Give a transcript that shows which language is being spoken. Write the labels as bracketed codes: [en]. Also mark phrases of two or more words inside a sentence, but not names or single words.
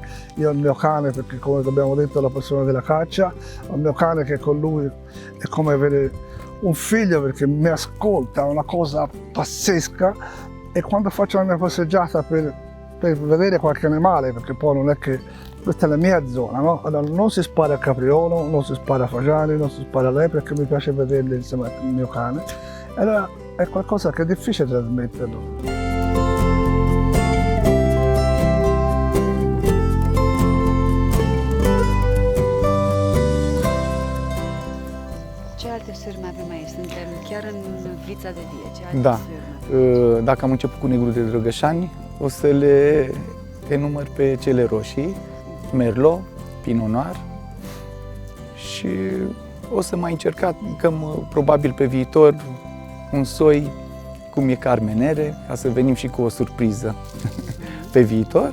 [it] Io ho il mio cane, perché come abbiamo detto è la passione della caccia, ho il mio cane che con lui è come avere un figlio perché mi ascolta, è una cosa pazzesca e quando faccio la mia passeggiata per vedere qualche animale, perché poi non è che questa è la mia zona, no? Allora, non si spara a capriolo, non si spara a fagiani, non si spara a lepre, perché mi piace vederli insieme al mio cane. Allora è qualcosa che è difficile trasmetterlo. [ro] Ce alte sârme avem aici? Suntem chiar în Vița de Vie. Ce alte Da. sârme? Dacă am început cu negru de Drăgășani, o să le enumăr pe cele roșii, Merlot, Pinot Noir și o să mai încercăm probabil pe viitor un soi cum e Carmenere, ca să venim și cu o surpriză pe viitor.